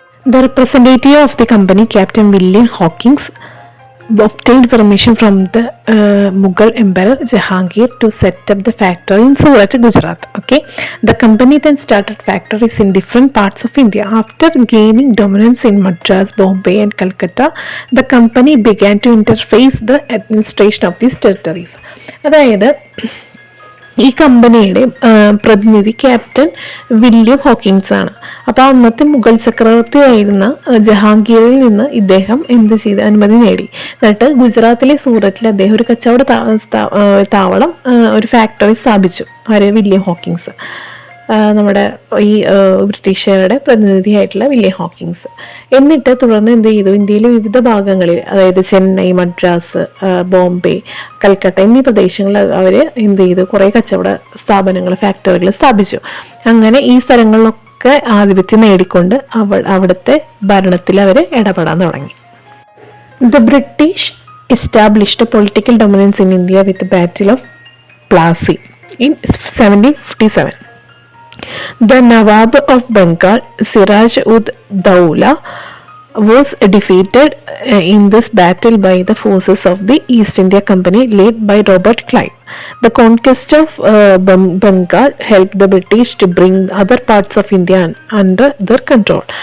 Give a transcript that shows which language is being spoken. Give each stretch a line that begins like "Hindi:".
English: The representative of the company, Captain William Hawkins, obtained permission from the Mughal Emperor Jahangir to set up the factory in Surat, Gujarat. Okay, the company then started factories in different parts of India. After gaining dominance in Madras, Bombay and Calcutta, the company began to interface the administration of these territories.
Malayalam: അതായത് ഈ കമ്പനിയുടെ പ്രതിനിധി captain William Hawkins ആണ്. അപ്പോൾ അന്നത്തെ മുഗൾ ചക്രവർത്തിയായിരുന്ന ജഹാംഗീറിൽ നിന്ന് ഇദ്ദേഹം എന്ത് ചെയ്ത് അനുമതി നേടി. എന്നിട്ട് ഗുജറാത്തിലെ സൂറത്തിൽ അദ്ദേഹം ഒരു കച്ചവട താവളം ഒരു ഫാക്ടറി സ്ഥാപിച്ചു. ആര്? William Hawkins. നമ്മുടെ ഈ ബ്രിട്ടീഷുകാരുടെ പ്രതിനിധിയായിട്ടുള്ള വില്യം ഹോക്കിൻസ്. എന്നിട്ട് തുടർന്ന് എന്ത് ചെയ്തു? ഇന്ത്യയിലെ വിവിധ ഭാഗങ്ങളിൽ, അതായത് ചെന്നൈ, മദ്രാസ്, ബോംബെ, കൽക്കട്ട എന്നീ പ്രദേശങ്ങളിൽ അവർ എന്ത് ചെയ്തു? കുറേ കച്ചവട സ്ഥാപനങ്ങൾ, ഫാക്ടറികൾ സ്ഥാപിച്ചു. അങ്ങനെ ഈ സ്ഥലങ്ങളിലൊക്കെ ആധിപത്യം നേടിക്കൊണ്ട് അവിടുത്തെ ഭരണത്തിൽ അവർ ഇടപെടാൻ തുടങ്ങി.
English: The British established political dominance in India with battle of Plassey in 1757. The Nawab of Bengal, Siraj ud Daula, was defeated in this battle by the forces of the East India Company led by Robert Clive. The conquest of Bengal helped the British to bring other parts of India under their control.